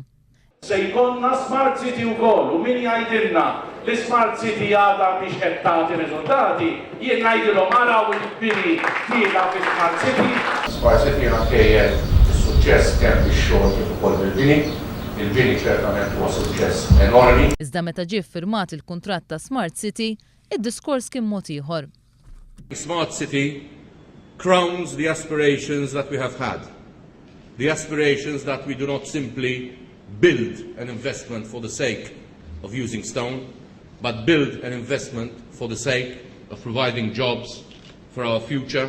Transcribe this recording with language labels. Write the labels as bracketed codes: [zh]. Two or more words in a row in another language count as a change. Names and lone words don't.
[mt] Se jkollna Smart City wkoll u min jgħidilna li Smart City għadha biex qed tagħti riżultati, jien ngħidilhom araw il-bini tiela fi Smart City. Smart City għankejjel is-suċċess kemm bix-xogħol kif ukoll bil-bini. Il-bini ċertament huwa suċċess enormi. Iżda meta ġie ffirmat il-kuntratt ta' Smart City, id-diskors kien mod ieħor. [en] Smart City crowns the aspirations that we have had. The aspirations that we do not simply build an investment for the sake of using stone, but build an investment for the sake of providing jobs for our future.